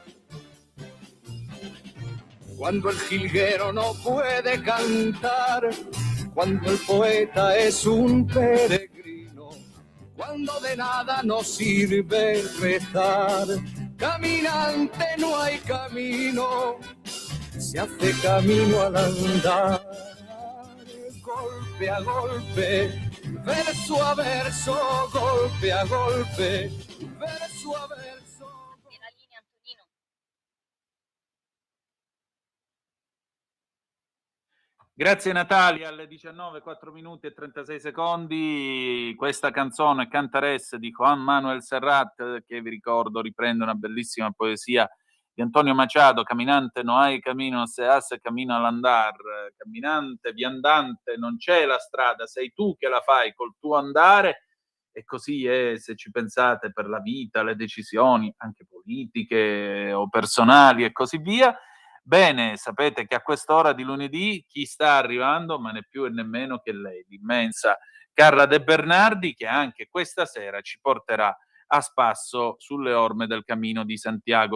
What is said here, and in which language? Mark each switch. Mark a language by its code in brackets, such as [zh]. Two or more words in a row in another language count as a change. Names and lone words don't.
[es] Cuando el jilguero no puede cantar, cuando el poeta es un peregrino, cuando de nada nos sirve rezar. Caminante, no hay camino, se hace camino al andar. Golpe a golpe, verso a verso, golpe a golpe, verso a verso. [it] Grazie Natalia, alle 19, 4 minuti e 36 secondi, questa canzone Cantares di Juan Manuel Serrat, che vi ricordo riprende una bellissima poesia di Antonio Machado, [es] Caminante no hay camino, se hace camino al andar, [it] camminante, viandante, non c'è la strada, sei tu che la fai col tuo andare, e così è, se ci pensate, per la vita, le decisioni, anche politiche o personali e così via. Bene, sapete che a quest'ora di lunedì chi sta arrivando, ma né più e nemmeno che lei, l'immensa Carla De Bernardi, che anche questa sera ci porterà a spasso sulle orme del Cammino di Santiago.